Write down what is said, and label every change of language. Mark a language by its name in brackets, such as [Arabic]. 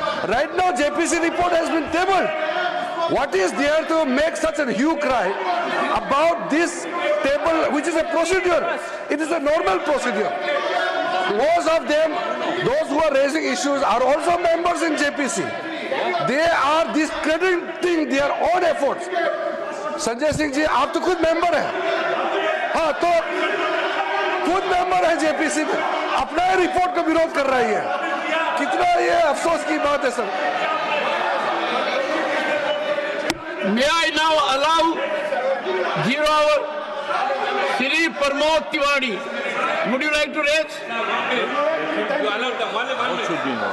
[English] Right now, JPC report has been tabled. What is there to make such a hue cry about this table, which is a procedure? It is a normal procedure. Most of them, those who are raising issues, are also members in JPC. They are discrediting their own efforts. [Hindi] Sanjay Singh ji, आप तो खुद member हैं. हाँ, तो खुद member है JPC में, अपना रिपोर्ट का विरोध कर रही है. कितना ये अफसोस की बात है sir. [English] May I now allow 0 hour Shri Pramod Tiwari. Would you like to raise? You allow the one should be